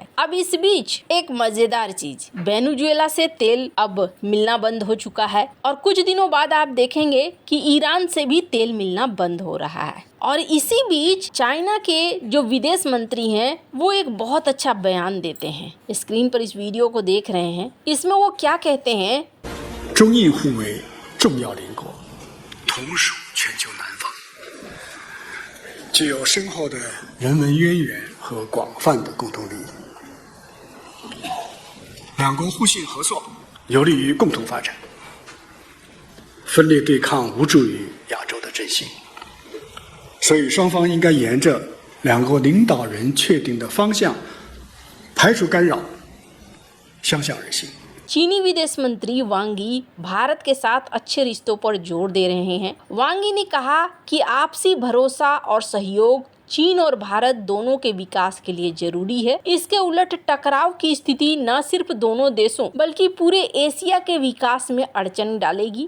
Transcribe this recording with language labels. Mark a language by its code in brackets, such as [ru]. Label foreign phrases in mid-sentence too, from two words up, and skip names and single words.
[hi] अब इस बीच एक मजेदार चीज, वेनेजुएला से तेल अब मिलना बंद हो चुका है और कुछ दिनों बाद आप देखेंगे कि ईरान से भी तेल मिलना बंद हो रहा है। और इसी बीच चाइना के जो विदेश मंत्री हैं वो एक बहुत अच्छा बयान देते हैं। स्क्रीन पर इस वीडियो को देख रहे हैं, इसमें वो क्या कहते हैं, [zh] 中印互为重要邻国，同属全球南方，具有深厚的人文渊源和广泛的共同利益。两国互信合作，有利于共同发展。分裂对抗无助于亚洲的振兴，所以双方应该沿着两国领导人确定的方向，排除干扰， 相向而行。 [hi] चीनी विदेश मंत्री वांग यी भारत के साथ अच्छे रिश्तों पर जोर दे रहे हैं। वांग यी ने कहा कि आपसी भरोसा और सहयोग चीन और भारत दोनों के विकास के लिए जरूरी है। इसके उलट टकराव की स्थिति न सिर्फ दोनों देशों बल्कि पूरे एशिया के विकास में अड़चन डालेगी।